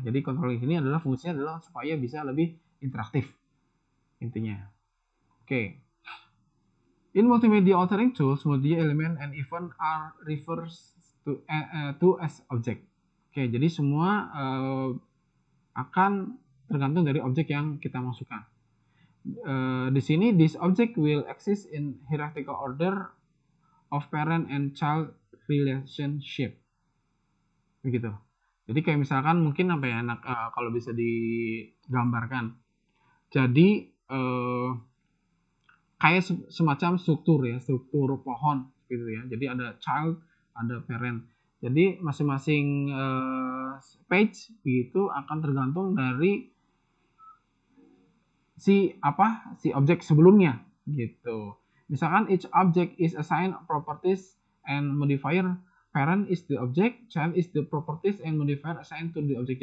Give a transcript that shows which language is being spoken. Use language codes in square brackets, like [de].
[id] Jadi controlling ini adalah fungsinya adalah supaya bisa lebih interaktif intinya. Oke. [en] In multimedia authoring tools, multimedia element and event are refers to as object. [id] Oke, jadi semua akan tergantung dari objek yang kita masukkan. Di sini [en] this object will exist in hierarchical order of parent and child relationship. [id] Begitu. Jadi kayak misalkan mungkin apa ya, kalau bisa digambarkan. Jadi kayak semacam struktur ya, struktur pohon gitu ya. Jadi ada child, ada parent. Jadi masing-masing page itu akan tergantung dari si objek sebelumnya gitu. Misalkan [en] each object is assigned properties and modifier. Parent is the object, child is the properties and modifier assigned to the object.